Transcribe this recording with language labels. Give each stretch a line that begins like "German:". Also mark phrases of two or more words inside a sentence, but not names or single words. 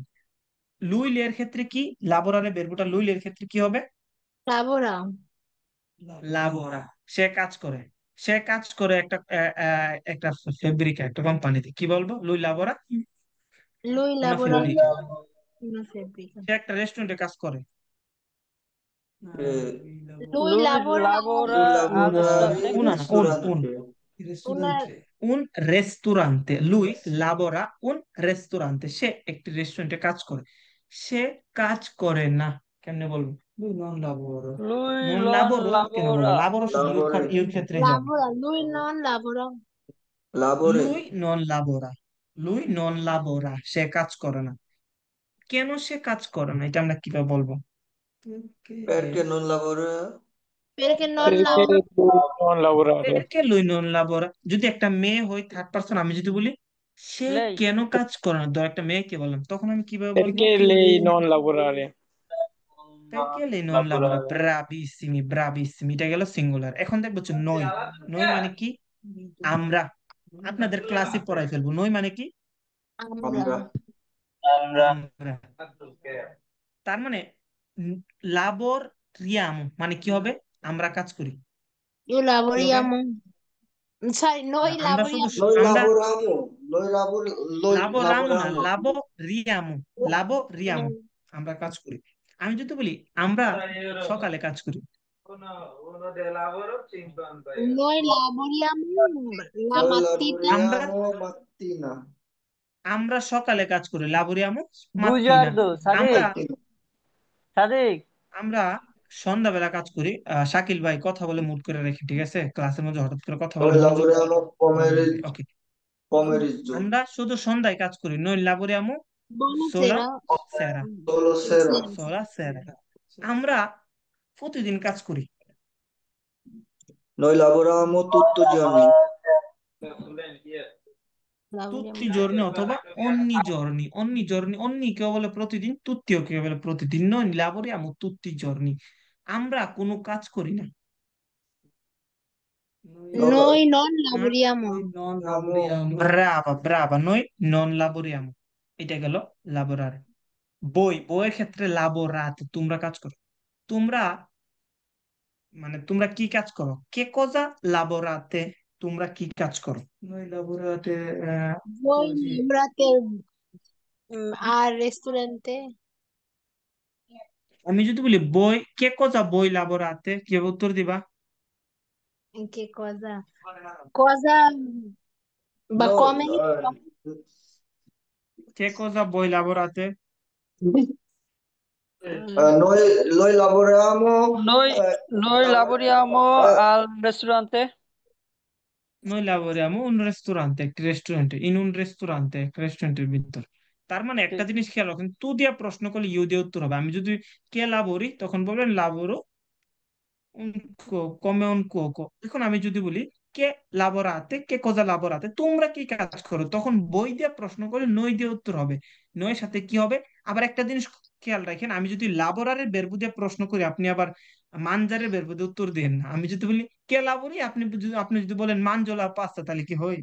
Bangla: লুইলের ক্ষেত্রে কি, লাবোরারে বেরবোটা লুইলের ক্ষেত্রে কি হবে?
Italian: লাবোরা।
Bangla: লাবোরা। সে কাজ করে। সে কাজ করে একটা একটা ফেব্রিকা, একটা কোম্পানিতে, কি বলবো?
Italian: lui lavora লুই una লাবোরা। fábrica। una fábrica.
Bangla: সে একটা রেস্টুরেন্টে কাজ করে। Eh,
Italian: Lui লুই lavora লাবোরা lui al lavora ristorante. in Una, no, un. ristorante. una un ristorante, lui lavora un ristorante,
Bangla: সে একটি রেস্টুরেন্টে কাজ করে। সে কাজ করে না, কেমনে বলবো?
Italian: lui non lavora. Lui নন non
Bangla: লাবোরো কেন বলবো?
Italian: lavora.
Bangla: লাবোরো শুধু
Italian: Lavora,
Bangla: ইউর ক্ষেত্রে যাবে।
Italian: lavora, lui non lavora. lavora. lui non lavora. lui non lavora,
Bangla: সে কাজ করে না। কেন সে কাজ করে না, এটা আমরা কিভাবে বলবো?
Italian: Perché non lavora? Perché non perché lavora. lui non lavorare? che lui non lavora.
Bangla: যদি একটা মেয়ে হই,
English: third person,
Bangla: আমি যদি বলি সে
Italian: Lei.
Bangla: কেন কাজ করে না, ধর একটা মেয়েকে বললাম, তখন আমি কিভাবে বলবো?
Italian: Perché lei non lavorare? Perché lei non lavora? Lavorare. Bravissimi, bravissimi,
Bangla: এটা গেল সিঙ্গুলার। এখন দেখবো হচ্ছে নই। নই মানে কি? আমরা। আপনাদের ক্লাসে পড়াই ফেলবো, নই মানে কি?
Italian: Ambra. Ambra.
Bangla: আমরা। তার মানে লাবর রিয়াম মানে কি হবে? আমরা কাজ করি।
Italian: Io
Bangla: কি হবে?
Italian: lavoriamo. Sai,
Bangla: না,
Italian: noi
Bangla: আমরা শুধু
Italian: lavoriamo. Noi
Bangla: আমরা
Italian: lavoriamo. Noi
Bangla: লাবোরামু না,
Italian: lavoriamo.
Bangla: লাবো রিয়ামু। লাবো রিয়ামু, আমরা কাজ করি। আমি যদি বলি আমরা সকালে কাজ করি,
Italian: Noi lavoriamo la Noi mattina.
Bangla: আমরা
Italian: lavoriamo mattina.
Bangla: আমরা সকালে কাজ করি,
Italian: lavoriamo mattina. Bugiardo,
Bangla: আমরা Sadiq,
Italian: Mattina. Sadiq.
Bangla: আমরা সন্ধ্যাবেলা কাজ করি। শাকিল ভাই কথা বলে মুট করে রেখে, ঠিক আছে? ক্লাসের মধ্যে হঠাৎ করে কথা বলে
Italian: Noi
Bangla: মনোযোগ
Italian: lavoriamo pomeriggio.
Bangla: ওকে।
Italian: Pomeriggio.
Bangla: আমরা শুধু সন্ধ্যায় কাজ করি,
Italian: noi lavoriamo sola Buonasera. sera। Solo sera. Sera. sola sera।
Bangla: আমরা প্রতিদিন কাজ করি।
Italian: Noi lavoriamo tutti i giorni. তুত্তি Lavoriamo. জর্নি অথবা ogni giorni. ogni giorni, অন্নি কেউ বলে প্রতিদিন, তুত্তিও কেউ বলে প্রতিদিন। নয় lavoriamo tutti i giorni,
Bangla: আমরা কোনো কাজ করি না।
Italian: Noi non
Bangla: হ্যাঁ?
Italian: lavoriamo. brava brava, noi non lavoriamo.
Bangla: এটা গেল লাবোরারে। বইয়ের ক্ষেত্রে লাবোরাতে, তোমরা কাজ করো। তোমরা মানে তোমরা কি কাজ করো?
Italian: che cosa lavorate?
Bangla: তোমরা কি কাজ করো?
Italian: noi lavorate Voi lavorate al ristorante?
Bangla: আমি যদি বলি বই,
Italian: che cosa voi lavorate,
Bangla: কি উত্তর দিবা?
Italian: In che cosa? Cosa? Ma Noi, come? che cosa voi lavorate? noi lavoriamo Noi, noi lavoriamo eh, al ristorante. noi lavoriamo un ristorante,
Bangla: একটি রেস্টুরেন্টে,
Italian: in un ristorante,
Bangla: একটা রেস্টুরেন্টের ভিতর। তার মানে একটা ঠিক। জিনিস খেয়াল রাখেন, তু দিয়া প্রশ্ন করলে ইউ দিয়ে উত্তর হবে। আমি যদি
Italian: che lavori,
Bangla: তখন বলবেন
Italian: lavoro un come un cuoco.
Bangla: এখন আমি যদি বলি
Italian: che lavorate, che cosa lavorate,
Bangla: তোমরা কি কাজ করো, তখন বই দিয়ে প্রশ্ন করে নই দিয়ে উত্তর হবে। নয়ের সাথে কি হবে? আবার একটা জিনিস খেয়াল রাখেন, আমি যদি লাবোরারের বেরবু দিয়ে প্রশ্ন করি, আপনি আবার মানজারের বেরবু দিয়ে উত্তর দেন না। আমি যদি বলি
Italian: che lavori,
Bangla: আপনি যদি বলেন
Italian: mangio la pasta,
Bangla: তাহলে কি হয়?